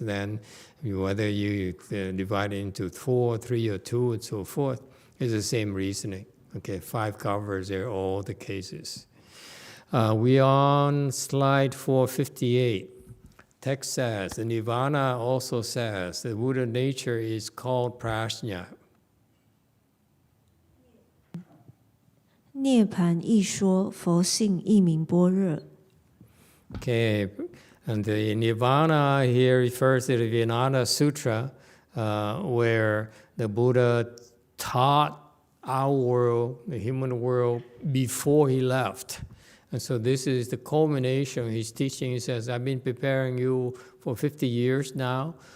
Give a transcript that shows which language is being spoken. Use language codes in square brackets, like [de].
[en] Then whether you divide it into 4, 3, or 2, and so forth, it's the same reasoning. Okay, 5 covers all the cases. We are on slide 458. Text says, the Nirvana also says the Buddha nature is called prajna. [zh] 涅槃一说，佛性一名般若。 [en] Okay, and the Nirvana here refers to the Vijnana Sutra, where the Buddha taught our world, the human world, before he left. And so this is the culmination of his teaching. He says, I've been preparing you for 50 years now.